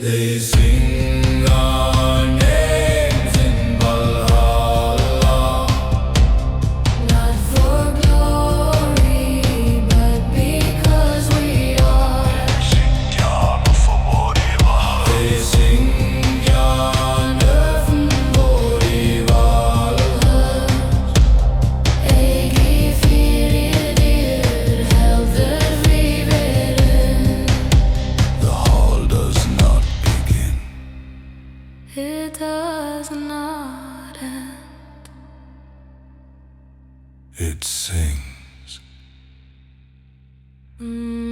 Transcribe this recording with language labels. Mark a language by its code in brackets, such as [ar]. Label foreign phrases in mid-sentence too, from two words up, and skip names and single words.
[en] They sing our names in Valhalla, Not for glory, but because we are. [non] they syngja, nöfn, Valhöll. Eigi, fyrir, dýrð, heldr, erum. [en] The hall does not begin. It does not end. It sings.